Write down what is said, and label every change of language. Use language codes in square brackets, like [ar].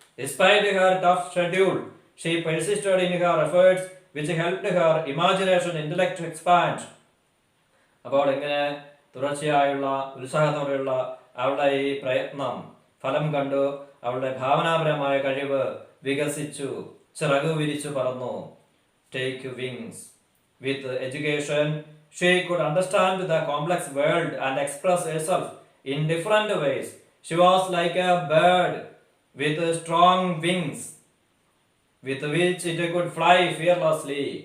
[en] Despite her tough schedule, she persisted in her efforts which helped her imagination intellect to expand. [ml] അപ്പോൾ ഇങ്ങനെ തുടർച്ചയായുള്ള ഉത്സാഹത്തോടെയുള്ള അവളുടെ ഈ പ്രയത്നം ഫലം കണ്ടു. അവളുടെ ഭാവനാപരമായ കഴിവ് വികസിച്ചു, ചിറകു വിരിച്ചു പറന്നു. [en] Take wings. With education, she could understand the complex world and express herself in different ways. She was like a bird with strong wings, with which it could fly fearlessly.